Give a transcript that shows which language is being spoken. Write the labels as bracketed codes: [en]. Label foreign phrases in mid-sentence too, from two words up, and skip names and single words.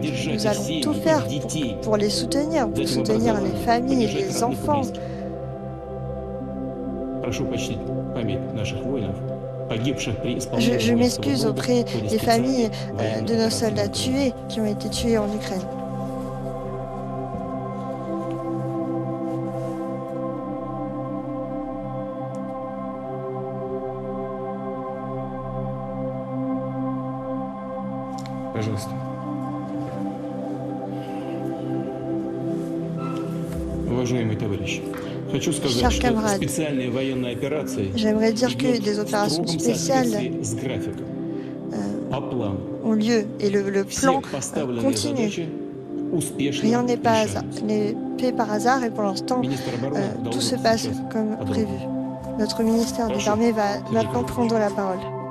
[fr] Nous allons tout faire pour les soutenir les familles, les enfants. Je m'excuse auprès des familles de nos soldats tués qui ont été tués en Ukraine. [ru] Пожалуйста. Уважаемые товарищи, хочу сказать, что специальные военные операции [fr] j'aimerais dire que des opérations spéciales ont lieu et le plan continue. Rien n'est fait par hasard et pour l'instant, tout se passe comme prévu. Notre ministère des Armées va maintenant prendre la parole.